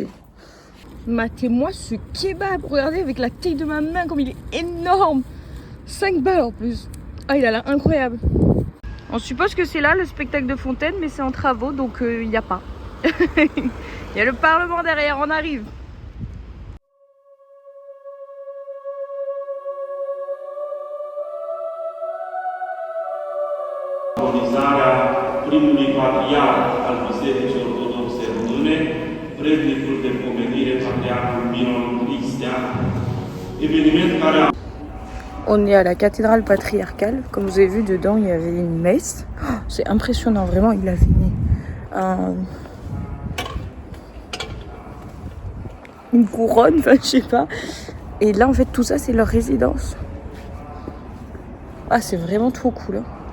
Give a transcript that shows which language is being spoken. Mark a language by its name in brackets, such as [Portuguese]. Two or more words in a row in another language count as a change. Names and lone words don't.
[French] Matez-moi ce kebab. Regardez avec la taille de ma main comme il est énorme. 5 balles en plus. Ah, il a l'air incroyable. On suppose que c'est là le spectacle de Fontaine, mais c'est en travaux, donc il n'y a pas. Il y a le Parlement derrière, on arrive. [Romanian] Primului patriarh al Bisericii Ortodoxe Române, vrednicul de pomenire patriarhul Miron Cristian, événement care a... [French] On est à la cathédrale patriarcale. Comme vous avez vu, dedans, il y avait une messe. Oh, c'est impressionnant, vraiment, il avait mis une couronne, enfin, je sais pas. Et là, en fait, tout ça, c'est leur résidence. Ah, c'est vraiment trop cool, hein.